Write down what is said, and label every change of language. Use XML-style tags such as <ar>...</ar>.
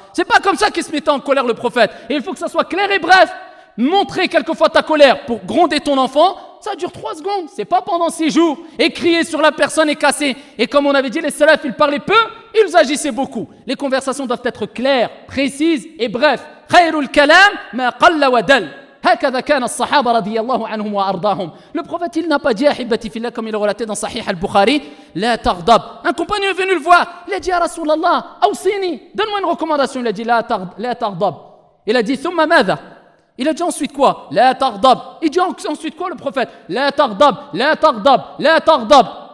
<fr>C'est pas comme ça qu'il se mettait en colère, le prophète. Et il faut que ça soit clair et bref. Montrer quelquefois ta colère pour gronder ton enfant, ça dure 3 secondes, c'est pas pendant 6 jours. Et crier sur la personne et casser. Et comme on avait dit, les salafs, ils parlaient peu, ils agissaient beaucoup. Les conversations doivent être claires, précises et brefs.</fr> <ar>Khayrul kalam ma qalla wa dal. هكذا كان الصحابة رضي الله عنهم وأرضاهم.</ar> <fr>Le prophète, il n'a pas dit,</fr> <ar>أحبتي في الله,</ar> <fr>comme il est relaté dans Sahih al-Bukhari,</fr> <ar>لا تغضب.</ar> <fr>Un compagnon est venu le voir, il a dit,</fr> <ar>يا رسول الله, أوصيني,</ar> <fr>donne-moi une recommandation. Il a dit,</fr> <ar>لا تغضب.</ar> <fr>Il a dit,</fr> <ar>ثم ماذا?</ar> <fr>Il a dit ensuite quoi?</fr> <ar>لا تغضب.</ar> <fr>Il dit ensuite quoi, le prophète?</fr> <ar>لا تغضب, لا تغضب, لا تغضب.</ar>